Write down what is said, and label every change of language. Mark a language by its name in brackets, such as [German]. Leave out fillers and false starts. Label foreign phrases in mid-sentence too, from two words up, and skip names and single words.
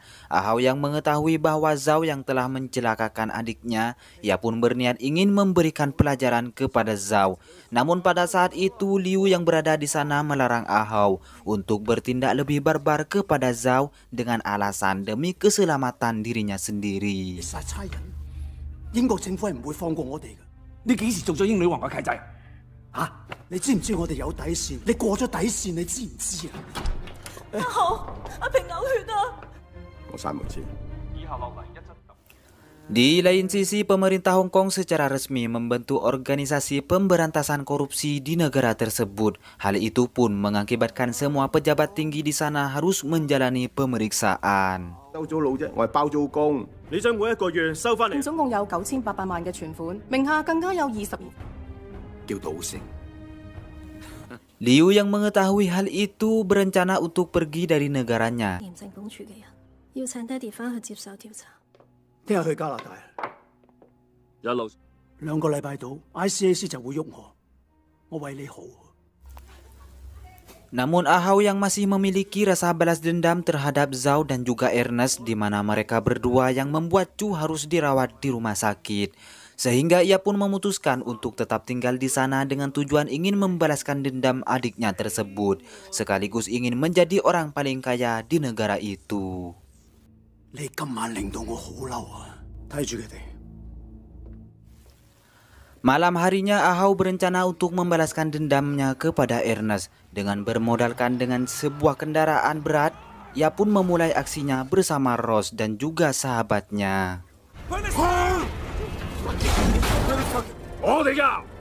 [Indonesian] Ahau yang mengetahui bahwa Zhao yang telah mencelakakan adiknya, ia pun berniat ingin memberikan pelajaran kepada Zhao. Namun pada saat itu, Liu yang berada di sana melarang Ahau untuk bertindak lebih barbar kepada Zhao dengan alasan demi keselamatan dirinya sendiri. [Cantonese] 殺差人，英國政府係唔會放過我哋嘅。你幾時做咗英女王嘅契仔？你知唔知我哋有底線？你過咗底線，你知唔知啊？阿豪，阿平嘔血啊！我閂門先。 [Indonesian] Di lain sisi, pemerintah Hong Kong secara resmi membentuk organisasi pemberantasan korupsi di negara tersebut. Hal itu pun mengakibatkan semua pejabat tinggi di sana harus menjalani pemeriksaan. [Cantonese] 收租佬啫，我係包租公。你將每一個月收翻嚟。總共有9800萬嘅存款，名下更加有20億。叫賭城。 [Indonesian] Liu yang mengetahui hal itu berencana untuk pergi dari negaranya. [Cantonese] 廉政公署嘅人要請爹哋翻去接受調查。聽日去加拿大，一路 2個禮拜到 ICAC 就會喐我為你好。 [Indonesian] Namun Ahau yang masih memiliki rasa balas dendam terhadap Zhao dan juga Ernest, di mana mereka berdua yang membuat Chu harus dirawat di rumah sakit. Sehingga ia pun memutuskan untuk tetap tinggal di sana dengan tujuan ingin membalaskan dendam adiknya tersebut, sekaligus ingin menjadi orang paling kaya di negara itu. [Cantonese] 你今晚令到我好嬲啊！睇住佢哋。 [Indonesian] Malam harinya Ahau berencana untuk membalaskan dendamnya kepada Ernest. Dengan bermodalkan dengan sebuah kendaraan berat, ia pun memulai aksinya bersama Ross dan juga sahabatnya. [Cantonese] 我哋㗎。